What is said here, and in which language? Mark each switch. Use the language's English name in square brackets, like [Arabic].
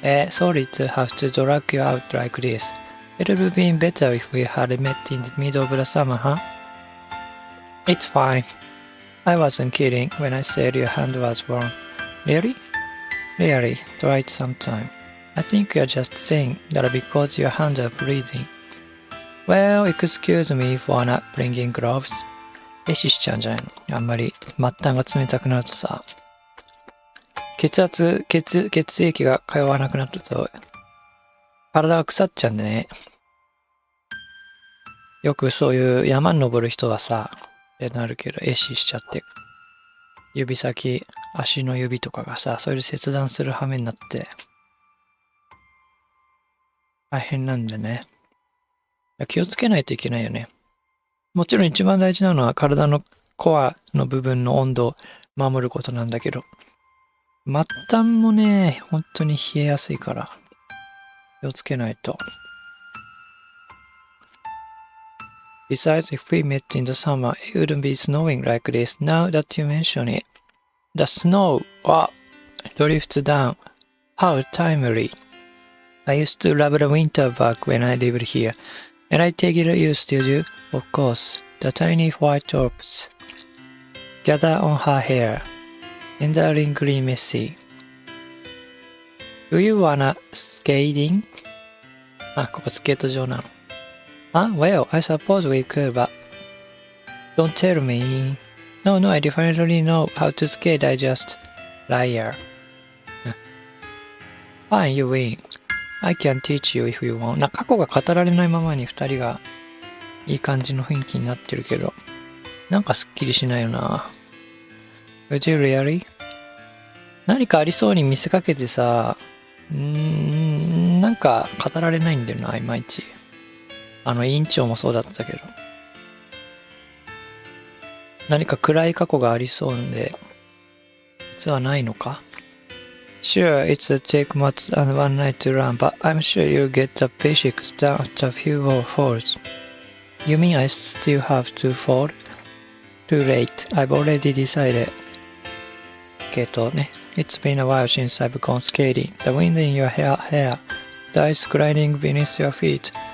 [English] Sorry to have to drag you out like this. It would have been better if we had met in the middle of the summer, huh? It's fine. I wasn't kidding when I said your hand was warm. Really? Really, try it sometime. I think you're just saying that because your hands are freezing. Well, excuse me for not bringing gloves. [Japanese] 壊死しちゃうんじゃないのあんまり末端が冷たくなるとさ。血液が通わなくなると体が腐っちゃうんでね。よくそういう山に登る人はさ、ってなるけど、壊死しちゃって。指先、足の指とかがさ、それで切断する羽目になって、大変なんでね。気をつけないといけないよね。もちろん一番大事なのは体のコアの部分の温度を守ることなんだけど、末端もね、本当に冷えやすいから、気をつけないと。 [English] Besides, if we met in the summer, it wouldn't be snowing like this now that you mention it. The snow, drifts down. How timely. I used to love the winter back when I lived here, and I take it you still do, of course. The tiny white drops gather on her hair, endearingly messy. Do you wanna skating? [Japanese] ここスケート場なの。 [English] Well, I suppose we could, but don't tell me. No, I definitely know how to skate, I just... Liar. Fine, you win. I can teach you if you want. [Japanese] 過去が語られないままに二人がいい感じの雰囲気になってるけど、なんかすっきりしないよな。 [English] Would you really? [Japanese] 何かありそうに見せかけてさ、なんか語られないんだよな、いまいち。委員長もそうだったけど。何か暗い過去がありそうなんで、実はないのか [English] Sure, it'll take more than one night to run, but I'm sure you'll get the basics down after a few more falls. You mean I still have to fall? Too late, I've already decided. [Japanese] けどね、 [English] It's been a while since I've gone skating. The wind in your hair, the ice gliding beneath your feet.